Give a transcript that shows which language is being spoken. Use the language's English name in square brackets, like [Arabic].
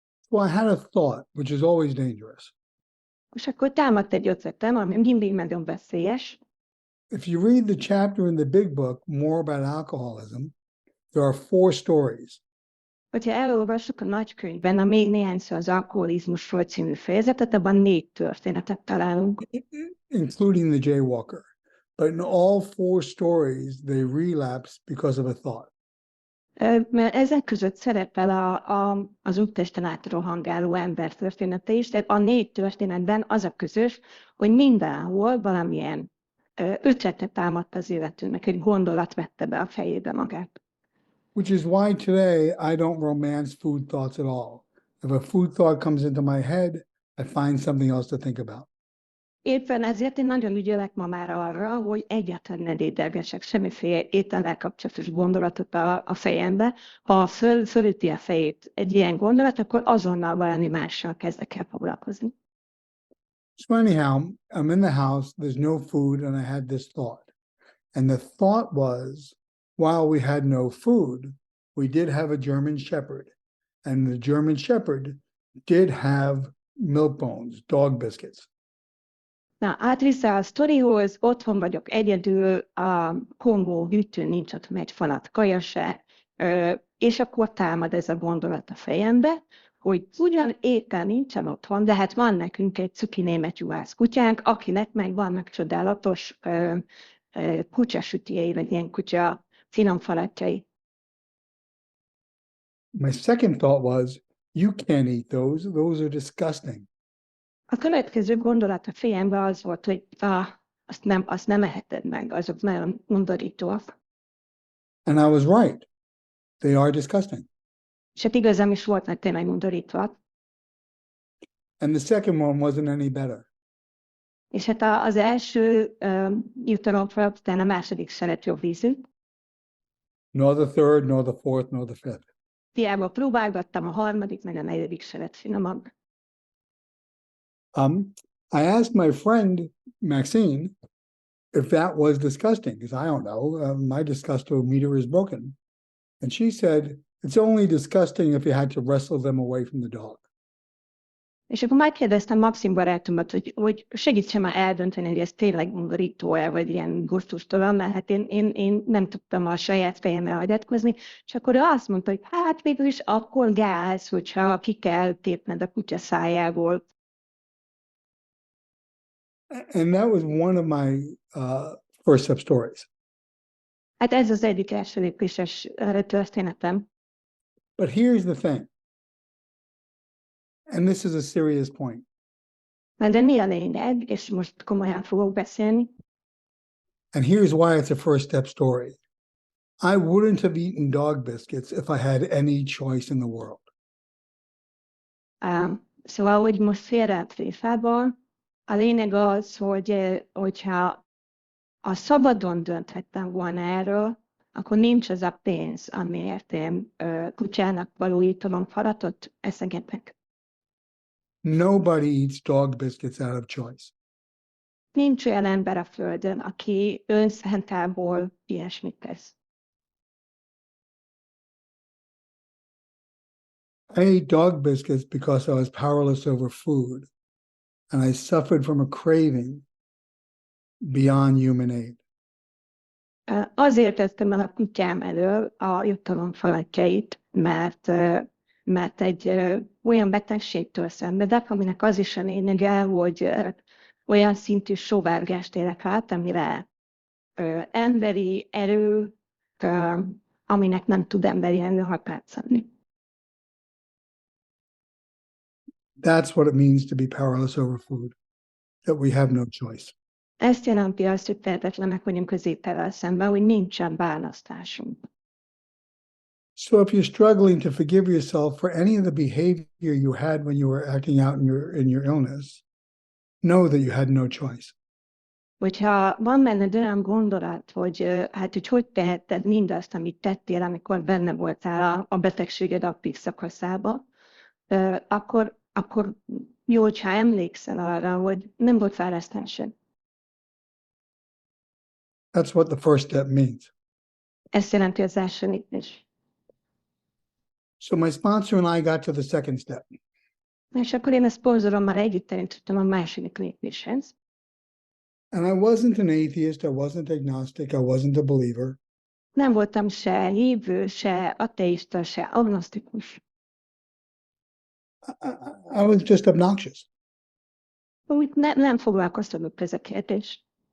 [English] Well, I had a thought, which is always dangerous. [Hungarian] És akkor támadt egy ötletem, ami mindig nagyon veszélyes. [English] If you read the chapter in the big book, More About Alcoholism, there are 4 stories. [Hungarian] Hogyha elolvassuk a nagykönyvben a Még néhány szó az alkoholizmusról című fejezetet, abban 4 történetet találunk. [English] Including the jaywalker. But in all 4 stories, they relapse because of a thought. [Hungarian] Mert ezek között szerepel az úttesten átrohangáló ember története is, tehát a 4 történetben az a közös, hogy mindenhol valamilyen ötletet támadt az illetőnek, egy gondolat vette be a fejébe magát. [English] Which is why today I don't romance food thoughts at all. If a food thought comes into my head, I find something else to think about. [Hungarian] Éppen ezért én nagyon ügyelek ma már arra, hogy egyáltalán ne dédelgessek semmiféle étellel kapcsolatos gondolatot a fejembe. Ha fölüti a fejét egy ilyen gondolat, akkor azonnal valami mással kezdek el foglalkozni. [English] So anyhow, I'm in the house, there's no food, and I had this thought. And the thought was, while we had no food, we did have a German Shepherd. And the German Shepherd did have milk bones, dog biscuits. [Hungarian] Na, átvisze a sztorihoz, otthon vagyok egyedül, a Kongó hűtőn nincs otthon egy falat kaja se, és akkor támad ez a gondolat a fejembe, hogy ugyan éppen nincsen otthon, de hát van nekünk egy cuki német juhász kutyánk, akinek meg vannak csodálatos kutyasütjei, vagy ilyen kutya finomfalatjai. [English] My second thought was, you can't eat those. Those are disgusting. [Hungarian] A következő gondolat a fejemben az volt, hogy azt nem eheted meg, azok nagyon undorítóak. [English] And I was right. They are disgusting. [Hungarian] És hát igazam is volt, mert tényleg undorítóak. [English] And the second one wasn't any better. [Hungarian] És hát az első jutalomfalat, utána a második se lett jobb ízű. [English] Nor the third, nor the fourth, nor the fifth. [Hungarian] Hiába próbálgattam, a harmadik, meg a negyedik se lett finomabb. [English] I asked my friend Maxine if that was disgusting, because I don't know. My disgustometer is broken. And she said, it's only disgusting if you had to wrestle them away from the dog. [Hungarian] És akkor megkérdeztem Maxim barátomat, hogy segítsen már eldönteni, hogy ez tényleg undorító-e, vagy ilyen gusztustalan, mert hát én nem tudtam a saját fejemmel hagyatkozni, és akkor ő azt mondta, hogy hát végül is akkor gáz, hogyha ki kell tépned a kutya szájából. [English] And that was one of my first step stories. [Hungarian] Hát ez az egyik első lépéses történetem. [English] But here's the thing. And this is a serious point. [Hungarian] De mi a lényeg, és most komolyan fogok beszélni. [English] And here's why it's a first step story. I wouldn't have eaten dog biscuits if I had any choice in the world. [Hungarian] Szóval, hogy most félreállt tréfából, a lényeg az, hogyha a szabadon dönthettem volna erről, akkor nincs az a pénz, amiért én kutyának való jutalomfalatot eszegetek. [English] Nobody eats dog biscuits out of choice. [Hungarian] Nincs olyan ember a földön, aki önszántából ilyesmit tesz. [English] I ate dog biscuits because I was powerless over food, and I suffered from a craving beyond human aid. [Hungarian] Azért tettem el a kutyám elől a jutalomfalatjait, mert egy olyan betegségtől szenvedek, aminek az is a lényege, hogy olyan szintű sóvárgást élek át, amire emberi erő, aminek nem tud emberi erő határt szabni. [English] That's what it means to be powerless over food, that we have no choice. [Hungarian] Ezt jelenti azt, hogy tehetetlenek vagyunk az étellel szemben, hogy nincsen választásunk. [English] So if you're struggling to forgive yourself for any of the behavior you had when you were acting out in your illness, know that you had no choice. [Hungarian] Hogyha van benned olyan gondolat, hogy hogy tehetted mindazt, amit tettél, amikor benne voltál a betegséged aktív szakaszába, akkor jó, hogyha emlékszel arra, hogy nem volt választásod. [English] That's what the first step means. [Hungarian] Ezt jelenti az első lépés. [English] So my sponsor and I got to the second step. [Hungarian] És akkor én a szponzorommal együtt eljutottam a második lépéshez. [English] And I wasn't an atheist, I wasn't agnostic, I wasn't a believer. [Hungarian] Nem voltam se hívő, se ateista, se agnosztikus. [English] I was just obnoxious. [Hungarian] Úgy nem foglalkoztatott ez a kérdés.